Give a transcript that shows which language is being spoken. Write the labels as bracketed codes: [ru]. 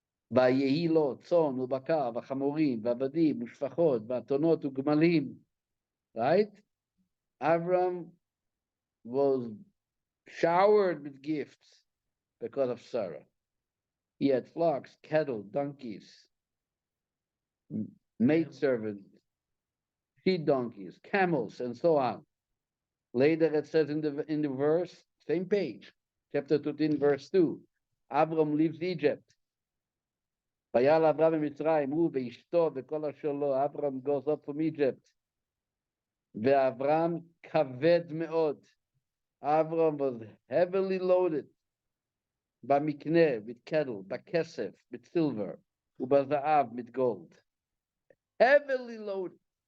[he] ויהי לו צאן ובקר וחמורים ועבדים ושפחות ואתונות וגמלים. [en] Right? Avram was showered with gifts because of Sarah. He had flocks, cattle, donkeys, maidservants, she-donkeys, camels, and so on. Later it says in the verse, same page, chapter 13, verse 2, Avram leaves Egypt. [he] ויעל אברהם ממצרים, הוא ואשתו וכל אשר לו, אברהם [en] goes up from Egypt. [he] ואברהם כבד מאוד. [en] Avram was heavily loaded. במקנה, with cattle, בכסף, with silver, ובזהב, with gold. Heavily loaded.